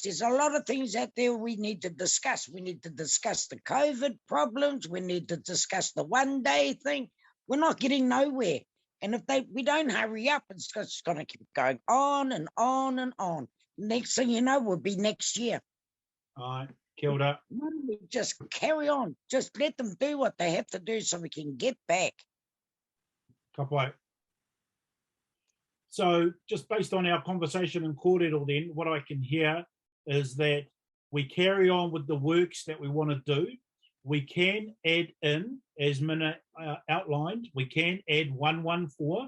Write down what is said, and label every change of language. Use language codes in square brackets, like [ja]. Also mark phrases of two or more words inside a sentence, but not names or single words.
[en] There's a lot of things out there we need to discuss. We need to discuss the COVID problems. We need to discuss the one-day thing. We're not getting nowhere. And if we don't hurry up, it's just going to keep going on and on and on. Next thing you know, we'll be next year. All right, [mi] kia ora. [en] Why don't we just carry on? Just let them do what they have to do so we can get back. [mi] Ka pai. [en] So just based on our conversation in kōrero then, what I can hear is that we carry on with the works that we want to do. We can add in, as Mina outlined, we can add 114.